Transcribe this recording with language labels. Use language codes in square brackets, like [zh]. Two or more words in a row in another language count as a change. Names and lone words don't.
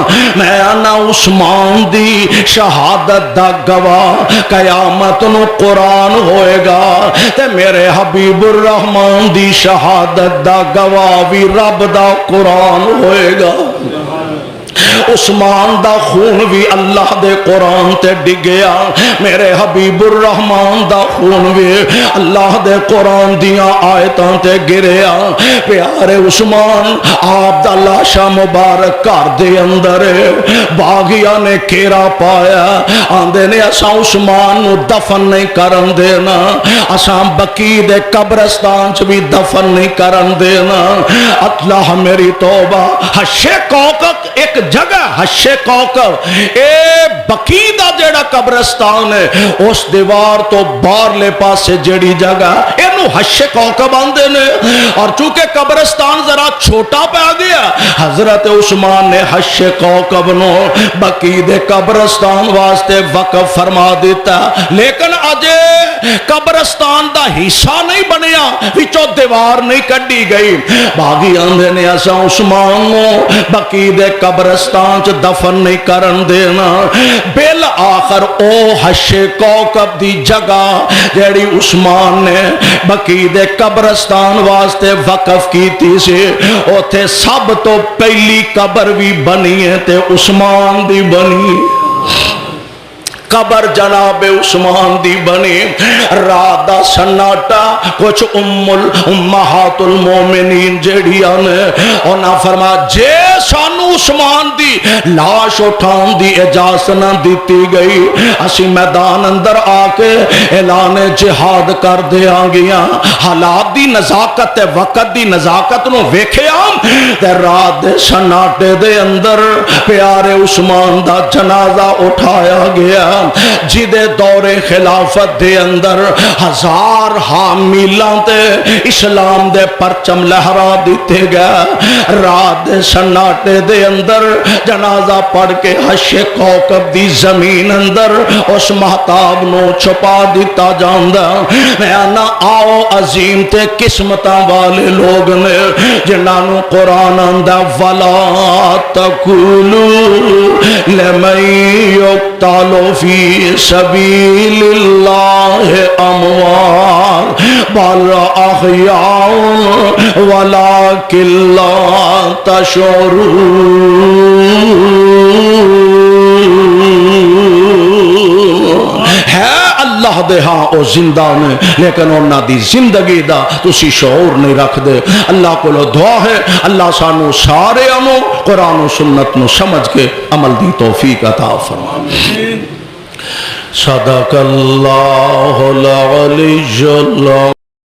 [pa] میں آنا عثمان دی شہادت دا گواہ قیامت نو قرآن ہوئے گا تے میرے حبیب الرحمن دی شہادت دا گواہ بھی رب دا قرآن ہوئے گا. عثمان دا خون بھی اللہ دے قرآن تے ڈگیا میرے حبیب الرحمن دا خون بھی اللہ دے قرآن دیاں آیتاں تے گریا. پیارے عثمان آپ دا لاشا مبارک کر دے اندر باغیاں نے کیرا پایا آندے نے اساں عثمان نو دفن نہیں کرن دینا اساں بقی دے قبرستان چ بھی دفن نہیں کرن دینا. اللہ میری توبہ حشے کوکب ایک جگہ حشے کوکب اے بقی دا جیڑا قبرستان ہے اس دیوار تو باہرلے پاسے جیڑی جگہ اینو حشے کوکب آندے نے. اور چونکہ قبرستان ذرا چھوٹا پہ آ گیا حضرت عثمان نے حشے کوکب نو بقی دے قبرستان واسطے وقف فرما دیتا. لیکن اجے قبرستان دا حصہ نہیں بنیا وچوں دیوار نہیں کڈی گئی. باغی آندے نے اساں عثمان نو بقی دے قبرستان چ دفن نہیں کرن دینا. بالآخر او حشے کوکب دی جگہ جیڑی عثمان نے بقی دے قبرستان واسطے وقف کیتی سی اوتھے سب تو پہلی قبر بھی بنی ہے تے عثمان دی بنی. قبر جناب عثمان دی بنی. رات دا سناٹا کچھ امہات المومنین جیڑیاں نے انہاں فرما جے سانو عثمان دی لاش اٹھان دی اجازت نہ دیتی گئی اسی میدان اندر آ کے اعلان جہاد کر دیا گیا. حالات دی نزاکت تے وقت دی نزاکت نو ویکھیا تے رات دے سناٹے دے اندر پیارے عثمان دا جنازہ اٹھایا گیا. جدے دور خلافت دے اندر 1000 حامیلاں تے اسلام دے پرچم لہرا دیتے گئے. رات دے سناٹے دے اندر جنازہ پڑھ کے حشر کوکب دی زمین اندر اس مہتاب نو چھپا دیتا جاندا. میں آنا آؤ عظیم تے قسمتاں والے لوگ نے جنہاں نو قرآن آندا [ar] ولا تقولوا لمن يقتل في سبيل الله اموات بل احياء ولكن لا تشعرون. [pa] ہے اللہ دے ہاں او زندہ نے لیکن انہاں دی زندگی دا تسی شعور نہیں رکھ دے. اللہ کو دعا ہے اللہ سانو سارے انو قرآن و سنت نو سمجھ کے عمل دی توفیق عطا فرمائے. [ar] صدق اللہ العلی اللہ.